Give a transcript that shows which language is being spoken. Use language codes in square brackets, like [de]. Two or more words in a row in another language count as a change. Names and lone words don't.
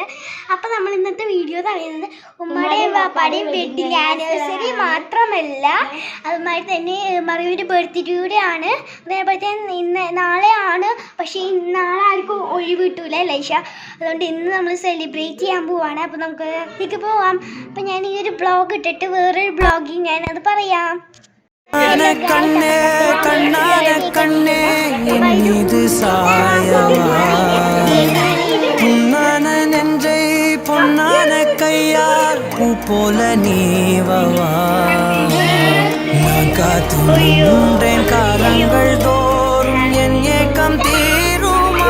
[ml] അപ്പോൾ നമ്മൾ ഇന്നത്തെ വീഡിയോ പറയുന്നത് ഉമ്മയുടെയും വാപ്പാടെയും [en] wedding anniversary [ml] മാത്രമല്ല, അതുമായി തന്നെ മറിയുടെ ബർത്ത്ഡേ കൂടെയാണ്. അതേപോലെ തന്നെ നാളെയാണ്, പക്ഷേ നാളെ ആർക്കും ഒഴിവ് കിട്ടൂല ലൈഷ, അതുകൊണ്ട് ഇന്ന് നമ്മൾ സെലിബ്രേറ്റ് ചെയ്യാൻ പോവാണ്. അപ്പോൾ നമുക്ക് ഇതിലേക്ക് പോവാം. അപ്പം ഞാൻ ഈ ഒരു ബ്ലോഗ് ഇട്ടിട്ട് വേറൊരു ബ്ലോഗിങ് ഞാനത് പറയാം. [ta] கண்ணே கண்ணான கண்ணே என் மீது சாயவா, புண்ணான நெஞ்சை பொன்னான கையால் பூ போல நீவவா. நான் காத்து நின்றேன் காலங்கள் தோறும் என் ஏக்கம் தீருமா.